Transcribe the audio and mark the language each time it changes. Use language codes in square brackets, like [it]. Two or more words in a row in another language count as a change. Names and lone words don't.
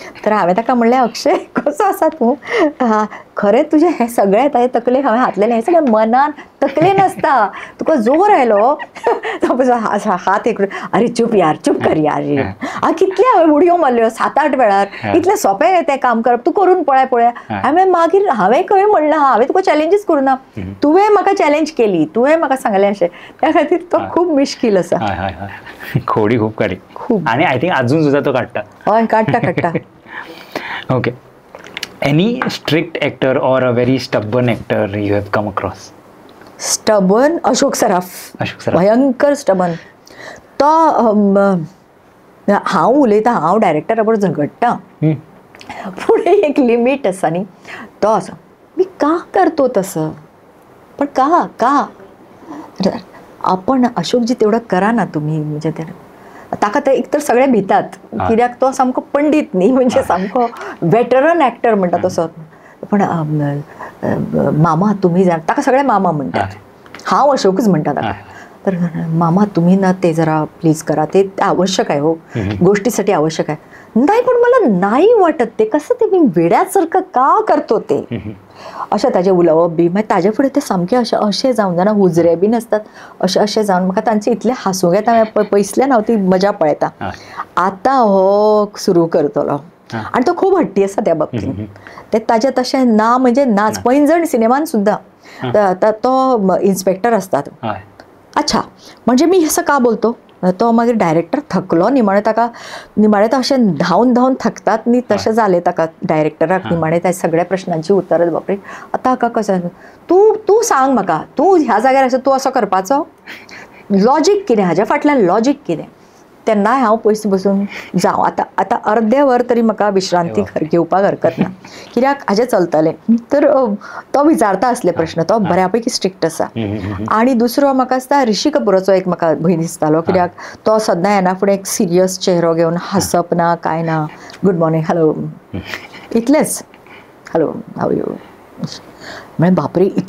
[kok] तर हांवें ताका म्हणलें अक्षय कसो आसा तूं खरें तुजें हें सगळें हे तकले हांवें हातलेलें हें सगळें मनान तकले नासता तुका जोर आयलो हात एक [hi] अरे चूप यार चूप कर यार [kok] कितले हांवें उडयो मारल्यो 7-8 वेळार इतलें सोंपें तें काम करप तूं करून पळय हांवें मागीर हांवें खंय म्हणलें हांवें तुका चॅलेंजीस करूना तुवें म्हाका चॅलेंज केली तुवें म्हाका सांगलें अशें त्या खातीर तो खूब मिश्कील आसा [mr] खोडी खूप काडी खूप आणि [en] I think [mr] अजून सुद्धा तो काढता [kok] हय काडटा [en] OK any strict actor or a very stubborn actor you have come across [kok] स्टबर्न अशोक सराफ भयंकर स्टबर्न तो हांव उलयतां हांव डायरेक्टरा बरोबर झगडटां पूण एक लिमीट आसा न्ही तो असो [mr] मी का करतो तसं पण का आपण अशोकजी तेवढं करा ना तुम्ही म्हणजे [kok] ताका तर एकतर सगळे भितात कित्याक तो सामको पंडीत न्ही म्हणजे सामको [en] veteran actor [kok] म्हणटा तसो पण मामा तुम्ही जाण ताका सगळे मामा म्हणटात हांव अशोकच म्हणटा ताका तर [mr] मामा तुम्ही ना ते जरा प्लीज करा ते आवश्यक आहे हो गोष्टीसाठी आवश्यक आहे नाही पण मला नाही वाटत ते कसं ते मी वेड्यासारखं का करतो ते [kok] अशें ताजें उलोवप बी मागीर ताजे फुडें ते सामकें अशें जावन जाणा हुजरे बीन आसतात अशें जावन म्हाका तांचे इतलें हांसूंक येता हांवें पयसल्यान हांव ती मजा पळयता आतां हो सुरू करतलो आनी तो खूब हट्टी आसा त्या बाबतींत ते ताजें तशें ना म्हणजे नाच पैंजण सिनेमान सुद्दां तो इन्स्पेक्टर आसतात अच्छा म्हणजे [mr] मी असं का बोलतो [kok] तो मागीर डायरेक्टर थकलो निमाणें ताका निमाणें तो अशें धांवन धांवन थकतात न्ही तशें जालें ताका डायरेक्टराक निमाणें त्या सगळ्या प्रश्नांची उतरां बापरे आतां हाका कशें तूं सांग म्हाका तूं ह्या जाग्यार आसा तूं असो करपाचो लॉजीक कितें हाज्या फाटल्यान लॉजीक कितें तेन्नाय हांव पयस बसून जावं आतां अर्दे वर तरी म्हाका विश्रांती घेवपाक हरकत ना कित्याक हाजें चलतलें तर तो विचारता असले प्रश्न तो बऱ्यापैकी स्ट्रिक्ट आसा आनी दुसरो म्हाका दिसता ऋषी कपुराचो एक म्हाका भंय दिसतालो कित्याक तो सद्दां येना फुडें एक सिरियस चेहरो घेवन हांसप ना कांय ना [en] good morning hello [kok] इतलेंच [en] hello how you [kok] म्हणजे बापरे